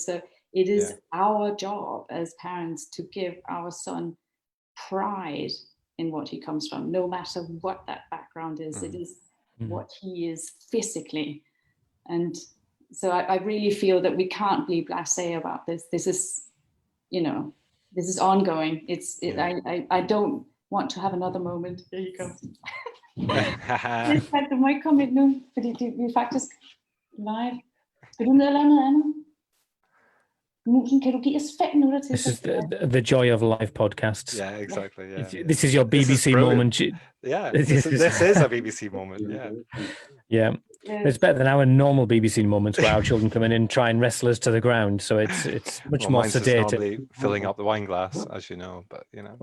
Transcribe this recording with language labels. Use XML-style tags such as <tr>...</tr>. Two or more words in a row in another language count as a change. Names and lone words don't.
<en>So it is our job as parents to give our son pride in what he comes from, no matter what that background is. It is what he is physically. And so I really feel that we can't be blasé about this. This is, you know, this is ongoing. I don't want to have another moment. Here you go.</en> <da>Du må ikke komme ind nu, fordi vi er faktisk live. Skal du ned og lave noget andet? Musen, kan du give os 5 minutter til?</da> <en>This is the joy of live podcasts. Yeah, exactly. Yeah. This is your BBC moment. Yeah, this is a BBC moment. Yeah. Yeah. It's better than our normal BBC moments where our children come in and try and wrestle us to the ground. So it's much more sedated. Normally filling up the wine glass, as you know, but you know.</en>